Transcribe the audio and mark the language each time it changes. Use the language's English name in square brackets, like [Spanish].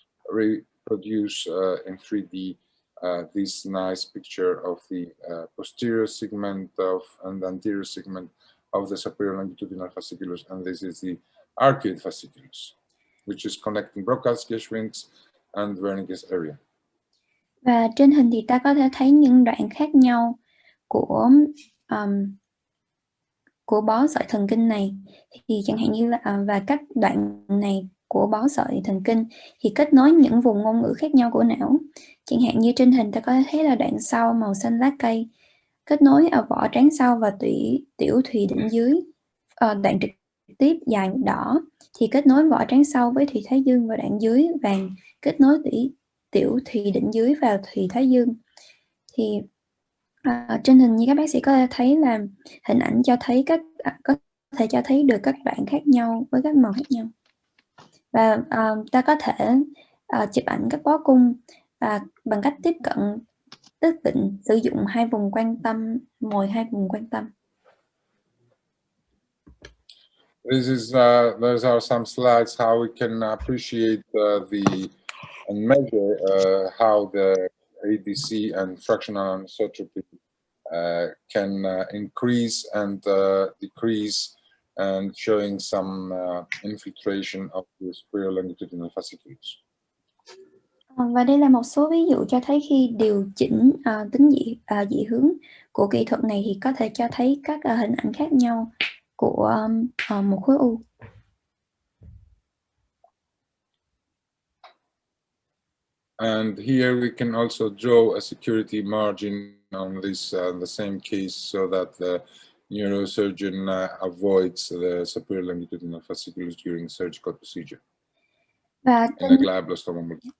[English] reproduce in 3D this nice picture of the posterior segment and anterior segment of the superior longitudinal fasciculus, and this is the arcuate fasciculus, which is connecting Broca's and Wernicke's area. [Vietnamese] Và trên hình thì ta có thể thấy những đoạn khác nhau của bó sợi thần kinh này. Thì chẳng hạn như là và các đoạn này của bó sợi thần kinh thì kết nối những vùng ngôn ngữ khác nhau của não. Chẳng hạn như trên hình ta có thể thấy là đoạn sau màu xanh lá cây kết nối ở vỏ trán sau và tiểu thùy đỉnh dưới. Đoạn trực tiếp dài đỏ thì kết nối vỏ trán sau với thùy thái dương, và đoạn dưới vàng kết nối tiểu thùy đỉnh dưới và thùy thái dương. Thì trên hình như các bác sĩ có thể thấy là hình ảnh cho thấy có thể cho thấy được các đoạn khác nhau với các màu khác nhau. Và ta có thể chụp ảnh các bó cung bằng cách tiếp cận tức định sử dụng hai vùng quan tâm, mồi hai vùng quan tâm. [English] Those are some slides how we can appreciate and measure how the ADC and fractional anisotropy can increase and decrease, and showing some infiltration of the superior longitudinal fasciculus. [Vietnamese] Và đây là một số ví dụ cho thấy khi điều chỉnh tính dị hướng của kỹ thuật này thì có thể cho thấy các hình ảnh khác nhau của một khối u. [English] And here we can also draw a security margin on this the same case, so that the neurosurgeon avoids the superior longitudinal fasciculus during surgical procedure in a glioblastoma.